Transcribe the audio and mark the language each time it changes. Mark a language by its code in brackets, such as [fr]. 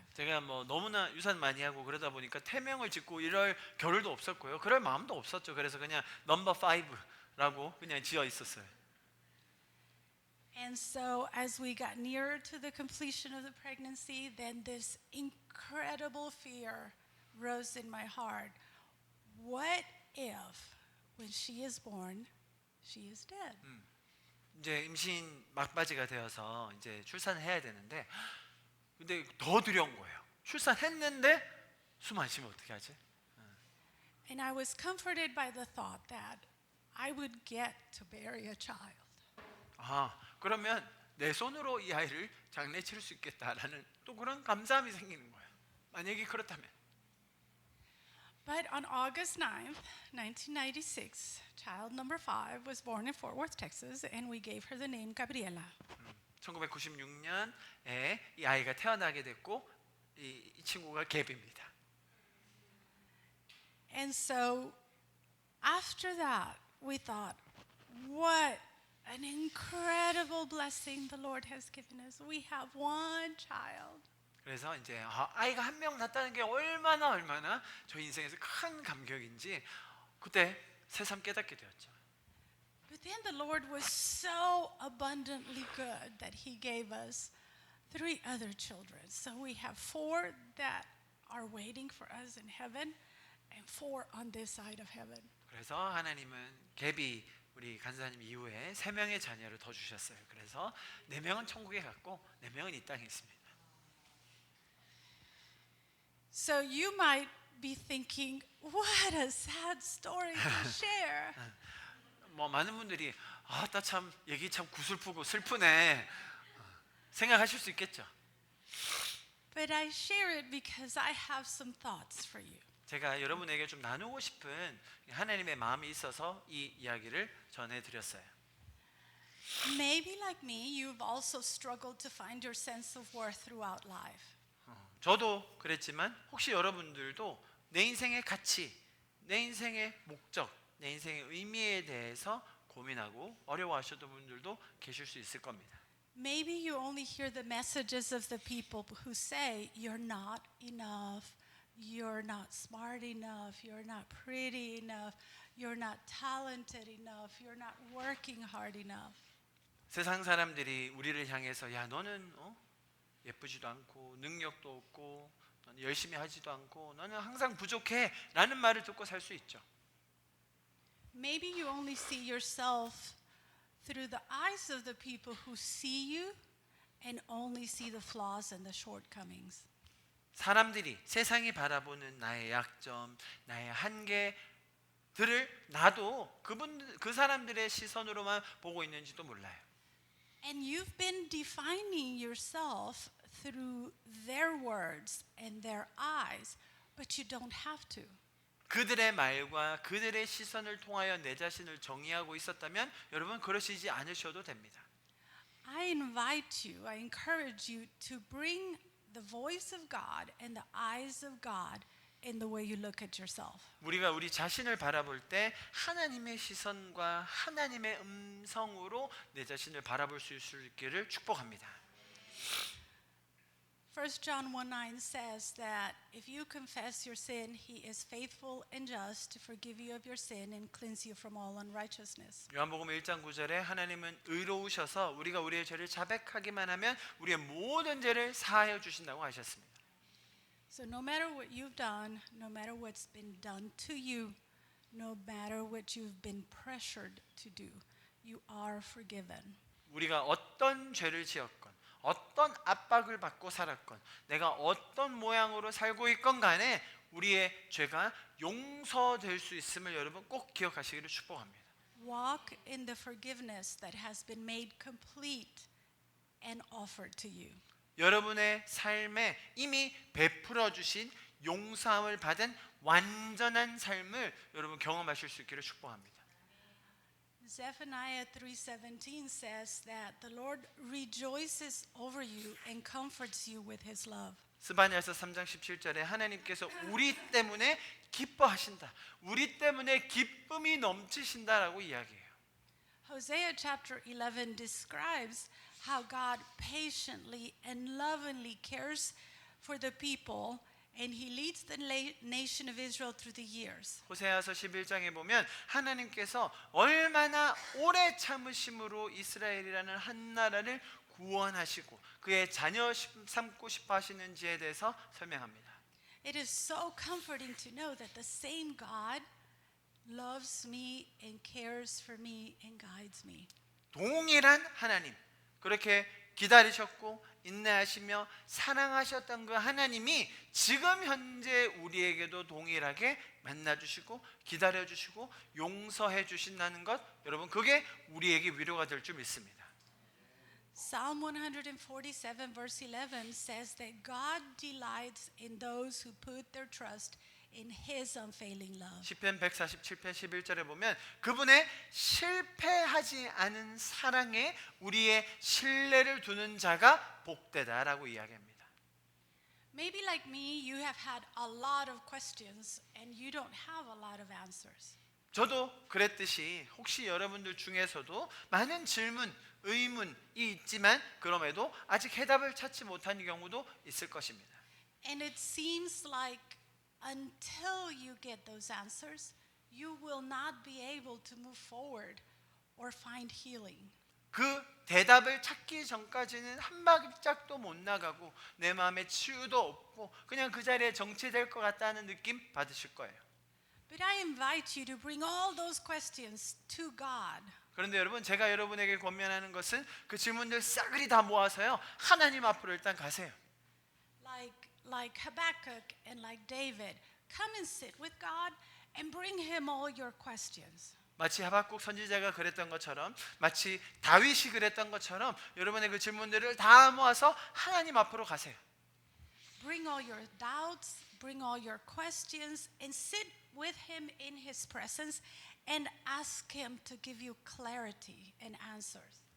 [ko] 제가 뭐 너무나 유산 많이 하고 그러다 보니까 태명을 짓고 이럴 겨를도 없었고요. 그럴 마음도 없었죠. 그래서 그냥 넘버 5라고 그냥 지어 있었어요. [en] And so as we got nearer to the completion of the pregnancy, then this incredible fear rose in my heart. What if when she is born, she is dead? [ko] 이제 임신 막바지가 되어서 이제 출산해야 되는데 근데 더 두려운 거예요. 출산했는데 숨 안 쉬면 어떻게 하지? [en] And I was comforted by the thought that I would get to bury a child. [ko] 그러면 내 손으로 이 아이를 장례 치를 수 있겠다라는 또 그런 감사함이 생기는 거예요. 만약에 그렇다면. [en] But on August 9th, 1996, child number 5 was born in Fort Worth, Texas, and we gave her the name Gabriela. [ko] 1996년에 이 아이가 태어나게 됐고 이 친구가 개비입니다. [en] And so after that, we thought, what an incredible blessing the Lord has given us. We have one child. [ko] 그래서 이제 아이가 한 명 낳았다는 게 얼마나 저희 인생에서 큰 감격인지 그때 새삼 깨닫게 되었죠. [en] But then the Lord was so abundantly good that He gave us 3 other children. So we have 4 that are waiting for us in heaven and 4 on this side of heaven. [ko] 그래서 하나님은 개비 우리 간사님 이후에 3명의 자녀를 더 주셨어요. 그래서 4명은 천국에 갔고 4명은 이 땅에 있습니다. [en] So you might be thinking, what a sad story to share. [ko] 뭐 많은 분들이 나 참 얘기 참 구슬프고 슬프네 생각하실 수 있겠죠. [en] But I share it because I have some thoughts for you. [ko] 제가 여러분에게 좀 나누고 싶은 하나님의 마음이 있어서 이 이야기를 전해드렸어요. [en] Maybe like me, you've also struggled to find your sense of worth throughout life. [ko] 저도 그랬지만 혹시 여러분들도 내 인생의 가치, 내 인생의 목적, 내 인생의 의미에 대해서 고민하고 어려워하셨던 분들도 계실 수 있을 겁니다. [en] Maybe you only hear the messages of the people who say you're not enough, you're not smart enough, you're not pretty enough, you're not talented enough, you're not working hard enough. [ko] 세상 사람들이 우리를 향해서 야 너는 예쁘지도 않고 능력도 없고 너는 열심히 하지도 않고 너는 항상 부족해 라는 말을 듣고 살 수 있죠. [en] Maybe you only see yourself through the eyes of the people who see you and only see the flaws and the shortcomings. [ko] 사람들이 세상이 바라보는 나의 약점, 나의 한계들을 나도 그 사람들의 시선으로만 보고 있는지도 몰라요. [en] And you've been defining yourself through their words and their eyes, but you don't have to. [ko] 그들의 말과 그들의 시선을 통하여 내 자신을 정의하고 있었다면 여러분 그러시지 않으셔도 됩니다. [en] I invite you, I encourage you to bring the voice of God and the eyes of God in the way you look at yourself. [ko] 우리가 우리 자신을 바라볼 때 하나님의 시선과 하나님의 음성으로 내 자신을 바라볼 수 있기를 축복합니다. [en] 1 John 1:9 says that if you confess your sin, he is faithful and just to forgive you of your sin and cleanse you from all unrighteousness. [ko] 요한복음 1장 9절에 하나님은 의로우셔서 우리가 우리의 죄를 자백하기만 하면 우리의 모든 죄를 사하여 주신다고 하셨습니다. [en] So no matter what you've done, no matter what's been done to you, no matter what you've been pressured to do, you are forgiven. [ko] 우리가 어떤 죄를 지었건 어떤 압박을 받고 살았건 내가 어떤 모양으로 살고 있건 간에 우리의 죄가 용서될 수 있음을 여러분 꼭 기억하시기를 축복합니다. [en] Walk in the forgiveness that has been made complete and offered to you. [ko] 여러분의 삶에 이미 베풀어 주신 용서함을 받은 완전한 삶을 여러분 경험하실 수 있기를 축복합니다. [en] Zephaniah 3:17 says that the Lord rejoices over you and comforts you with his love. [ko] 스바냐서 3장 17절에 하나님께서 우리 때문에 기뻐하신다. 우리 때문에 기쁨이 넘치신다라고 이야기해요. [en] Hosea chapter 11 describes how God patiently and lovingly cares for the people and he leads the nation of Israel through the years. [ko] 호세아서 11장에 보면 하나님께서 얼마나 오래 참으심으로 이스라엘이라는 한 나라를 구원하시고 그의 자녀 삼고 싶어 하시는지에 대해서 설명합니다. [en] It is so comforting to know that the same God loves me and cares for me and guides me. [ko] 동일한 하나님, 그렇게 기다리셨고 인내하시며 사랑하셨던 그 하나님이 지금 현재 우리에게도 동일하게 만나주시고 기다려주시고 용서해 주신다는 것, 여러분 그게 우리에게 위로가 될 줄 믿습니다. [en] Psalm 147 verse 11 says that God delights in those who put their trust in his unfailing love. [ko] 시편 147편 11절에 보면 그분의 실패하지 않은 사랑에 우리의 신뢰를 두는 자가 복되다라고 이야기합니다. [en] Maybe like me, you have had a lot of questions and you don't have a lot of answers. [ko] 저도 그랬듯이 혹시 여러분들 중에서도 많은 질문, 의문이 있지만 그럼에도 아직 해답을 찾지 못한 경우도 있을 것입니다. [en] And it seems like until you get those answers, you will not be able to move forward or find healing. [ko] 그 대답을 찾기 전까지는 한 발짝도 못 나가고 내 마음에 치유도 없고 그냥 그 자리에 정체될 것 같다는 느낌 받으실 거예요. [en] But I invite you to bring all those questions to God. [ko] 그런데 여러분, 제가 여러분에게 권면하는 것은 그 질문들 싸그리 다 모아서요 하나님 앞으로 일단 가세요. [en] Like Habakkuk and like David, come and sit with God and bring him all your questions. [ko] 마치 하박국 선지자가 그랬던 것처럼, 마치 다윗이 그랬던 것처럼 여러분의 그 질문들을 다 모아서 하나님 앞으로 가세요. [en] Bring all your doubts, bring all your questions and sit with him in his presence and ask him to give you clarity and answers.